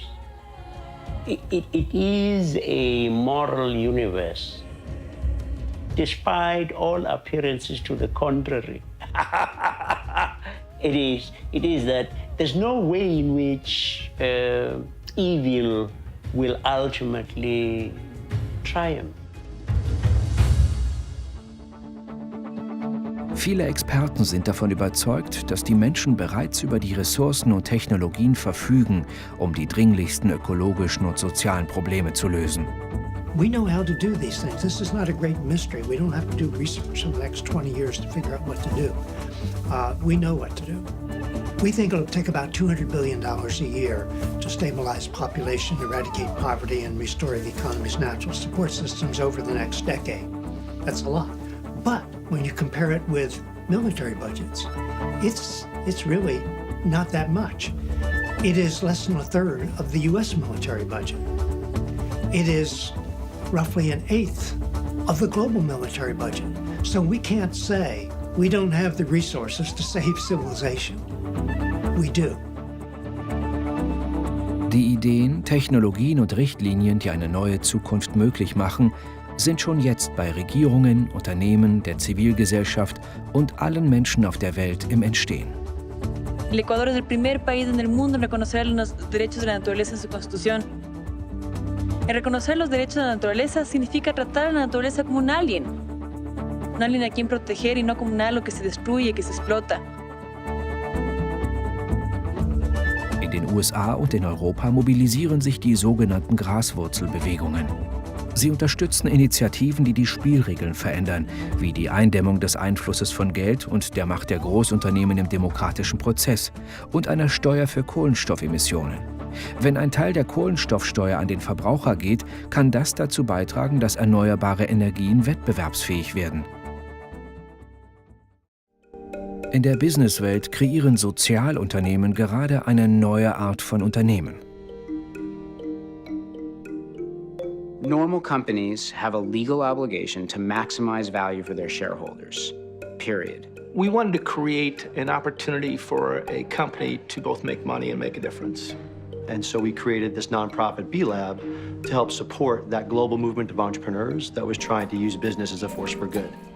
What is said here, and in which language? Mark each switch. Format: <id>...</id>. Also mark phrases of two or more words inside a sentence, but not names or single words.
<en>It is a moral universe, despite all appearances to the contrary. It is that there's no way in which evil will ultimately triumph.</en> <de>Viele Experten sind davon überzeugt, dass die Menschen bereits über die Ressourcen und Technologien verfügen, um die dringlichsten ökologischen und sozialen Probleme zu lösen.</de> <en>We know how to do these things. This is not a great mystery. We don't have to do research in the next 20 years to figure out what to do. We know what to do. We think it'll take about $200 billion a year to stabilize population, eradicate poverty, and restore the economy's natural support systems over the next decade. That's a lot. But when you compare it with military budgets, it's really not that much. It is less than 1/3 of the US military budget. It is roughly 1/8 of the global military budget. So we can't say we don't have the resources to save civilization. We do.</en> <de>Die Ideen, Technologien und Richtlinien, die eine neue Zukunft möglich machen, sind schon jetzt bei Regierungen, Unternehmen, der Zivilgesellschaft und allen Menschen auf der Welt im Entstehen.</de> <es>El Ecuador es el primer país en el mundo en reconocer los derechos de la naturaleza en su constitución. El reconocer los derechos de la naturaleza significa tratar a la naturaleza como un alien, un alguien a quien proteger y no como un algo que se destruye, que se explota.</es> <de>In den USA und in Europa mobilisieren sich die sogenannten Graswurzelbewegungen. Sie unterstützen Initiativen, die die Spielregeln verändern, wie die Eindämmung des Einflusses von Geld und der Macht der Großunternehmen im demokratischen Prozess und einer Steuer für Kohlenstoffemissionen. Wenn ein Teil der Kohlenstoffsteuer an den Verbraucher geht, kann das dazu beitragen, dass erneuerbare Energien wettbewerbsfähig werden. In der Businesswelt kreieren Sozialunternehmen gerade eine neue Art von Unternehmen.</de> <en>Normal companies have a legal obligation to maximize value for their shareholders, period. We wanted to create an opportunity for a company to both make money and make a difference. And so we created this nonprofit B-Lab to help support that global movement of entrepreneurs that was trying to use business as a force for good.</en>